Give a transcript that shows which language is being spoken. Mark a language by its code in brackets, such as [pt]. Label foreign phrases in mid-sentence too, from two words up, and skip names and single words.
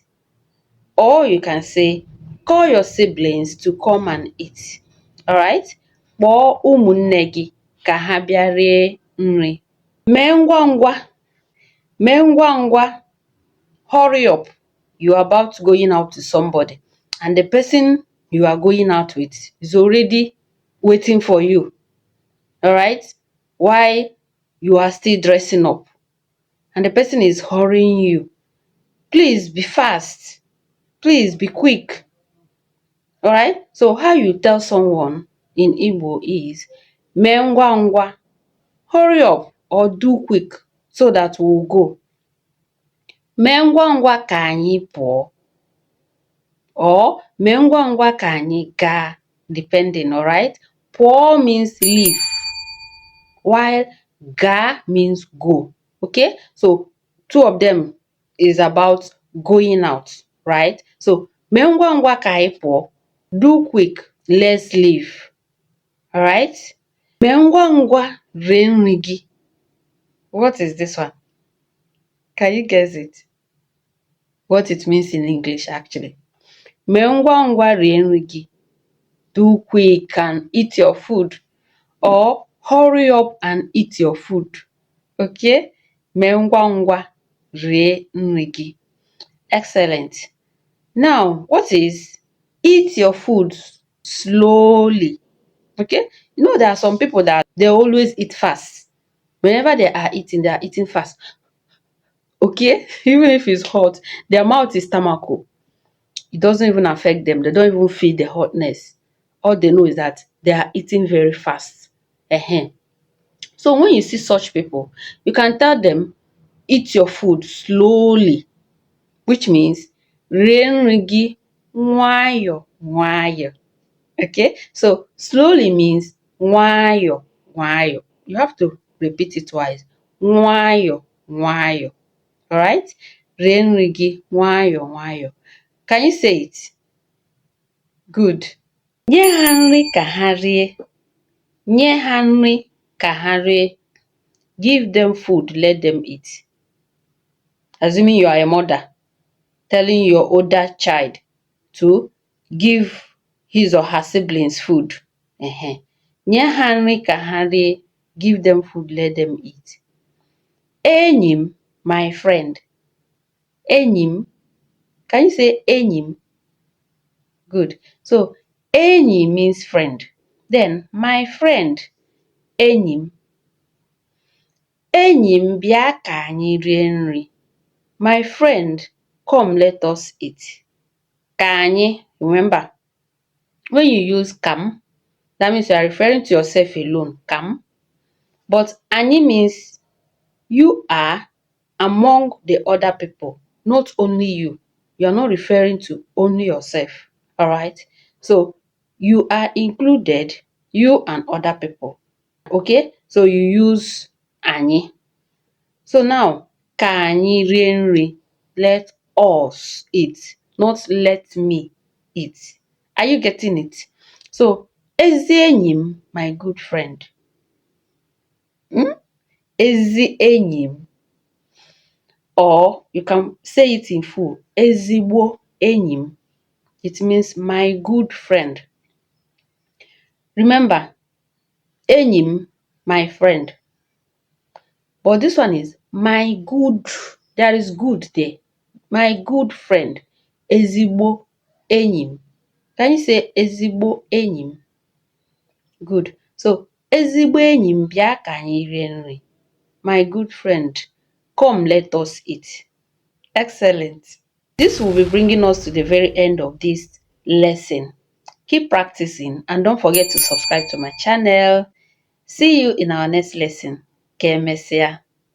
[en] Or you can say, call your siblings to come and eat. Alright? [ig] Kpọọ ụmụnne gị ka ha bịa rie nri. Mee ngwa ngwa. Mee ngwa ngwa. [en] Hurry up. You are about going out to somebody, and the person you are going out with is already waiting for you. Alright? Why you are still dressing up, and the person is hurrying you. Please be fast. Please be quick. Alright? So how you tell someone in Igbo is [ig] mee ngwa ngwa. [en] Hurry up or do quick so that we'll go. [ig] Mee ngwa ngwa ka anyị pụọ. Or mee ngwa ngwa ka anyị gaa, depending. [en] Alright? Pụọ means leave, while ga means go. Okay? So two of them is about going out, right? [ig] So mee ngwa ngwa ka anyị pụọ. [en] Do quick, let's leave. Alright? [ig] Mee ngwa ngwa rie nri gị. [en] What is this one? Can you guess it? What it means in English, actually. [ig] Mee ngwa ngwa rie nri gị. [en] Do quick and eat your food. Or hurry up and eat your food. [ig] Okay? Mee ngwa ngwa rie nri gị. [en] Excellent. Now, what is eat your food slowly? Okay? You know, there are some people that they always eat fast. Whenever they are eating fast. Okay? Even if it's hot, their mouth is stomach. It doesn't even affect them. They don't even feel the hotness. All they know is that they are eating very fast. So when you see such people, you can tell them, eat your food slowly, which means [ig] Rie nri gị nwayọọ nwayọọ. [en] Okay, so slowly means [ig] nwayọọ nwayọọ. [en] You have to repeat it twice. [ig] Nwayọọ nwayọọ. Alright? Rie nri gị nwayọọ nwayọọ. [en] Can you say it? Good. [ig] Nye ha nri ka ha rie. Nye ha nri ka ha rie. [en] Give them food, let them eat. Assuming you are a mother telling your older child to give his or her siblings food. [ig] Nye ha nri ka ha rie. [en] Give them food, let them eat. [ig] Enyi m, [en] my friend. [ig] Enyi m. [en] Can you say [ig] enyi m? [en] Good. So, enyi means friend. Then, my friend. [ig] Enyi m. Enyi m, bịa ka anyị rie nri. [en] My friend, come let us eat. [ig] Ka anyị, [en] remember, when you use kam, that means you are referring to yourself alone. Kam. But anyị means you are among the other people, not only you. You are not referring to only yourself. Alright? So, you are included, you and other people. Okay? So, you use anyị. So now, [ig] ka anyị rie nri. [en] Let us eat, not let me eat. Are you getting it? So, [ig] ezi enyi m, [en] my good friend. [ig] Ezi enyi m. [en] Or you can say it in full. [ig] Ezigbo enyi m. [en] It means my good friend. Remember, enyi m, my friend. But this one is my good. There is good there. My good friend. [ig] Ezigbo enyi m. [en] Can you say [ig] ezigbo enyi m? [en] Good. [ig] So, ezigbo enyi m, bịa ka anyị rie nri. [en] My good friend, come let us eat. Excellent. This will be bringing us to the very end of this lesson. Keep practicing and don't forget to subscribe to my channel. See you in our next lesson. [ig] Ka emesịa.